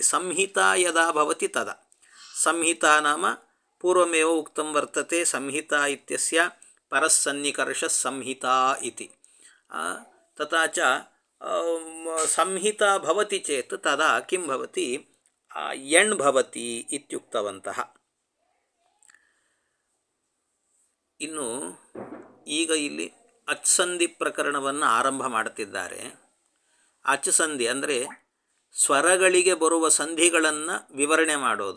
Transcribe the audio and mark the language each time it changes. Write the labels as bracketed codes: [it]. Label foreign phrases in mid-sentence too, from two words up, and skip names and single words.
[sa] ಸಂಹಿತಾ ಯದಾ ಭವತಿ ತದಾ. ಸಂಹಿತಾ ನಾಮ ಪೂರ್ವಮೇವ ಉಕ್ತಂ ವರ್ತತೆ. ಸಂಹಿತಾ ಇತ್ಯಸ್ಯ ಪರಸ್ಸನ್ನಿಕರ್ಷ ಸಂಹಿತಾ ಇತಿ. ತಥಾ ಚ ಸಂಹಿತಾ ಭವತಿ ಚೇತ್ ತದಾ ಕಿಂ ಭವತಿ, ಯಣ್ ಭವತಿ ಇತ್ಯುಕ್ತವಂತಃ. [kn] ಇನ್ನು ಈಗ ಇಲ್ಲಿ ಅಚ್ಸಂಧಿ ಪ್ರಕರಣವನ್ನು ಆರಂಭ ಮಾಡುತ್ತಿದ್ದಾರೆ. ಅಚ್ಸಂಧಿ ಅಂದರೆ ಸ್ವರಗಳಿಗೆ ಬರುವ ಸಂಧಿಗಳನ್ನು ವಿವರಣೆ ಮಾಡೋದು.